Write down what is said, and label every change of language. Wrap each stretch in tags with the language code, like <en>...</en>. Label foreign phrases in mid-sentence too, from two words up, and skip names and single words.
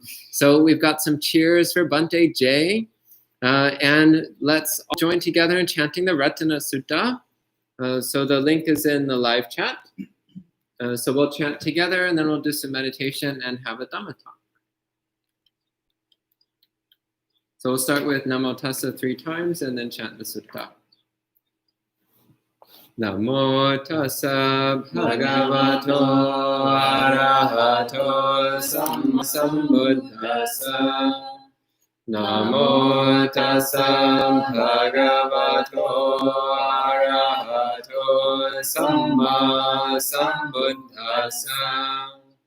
<en>So we've got some cheers for Bhante J. And let's all join together in chanting the Ratana Sutta. So the link is in the live chat. So we'll chant together and then we'll do some meditation and have a Dhamma talk. So we'll start with</en> <pi>Namo Tassa</pi> <en>3 times and then chant the sutta.</en> <pi>Namo Tassa Bhagavato Arahato Sammasambuddhassa. Namo Tassa Bhagavato Arahato Samma Sambuddhassa.</pi>